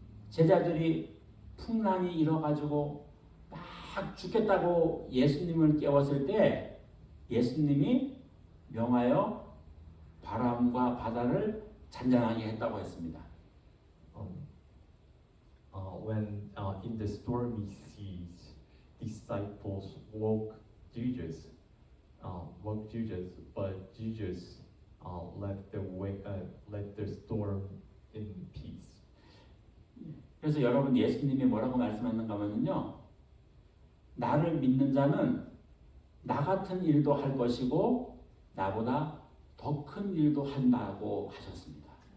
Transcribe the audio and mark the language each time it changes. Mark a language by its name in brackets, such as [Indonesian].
[Korean] 제자들이 풍랑이 일어가지고 막 죽겠다고 예수님을 깨웠을 때 예수님이 명하여 바람과 바다를 잔잔하게 했다고 했습니다. [English] When in the stormy seas, disciples woke Jesus, but Jesus let the storm in peace. [Korean] 그래서 여러분 예수님이 뭐라고 말씀하는가 하면요, 나를 믿는 자는 나 같은 일도 할 것이고 나보다 더 큰 일도 한다고 하셨습니다.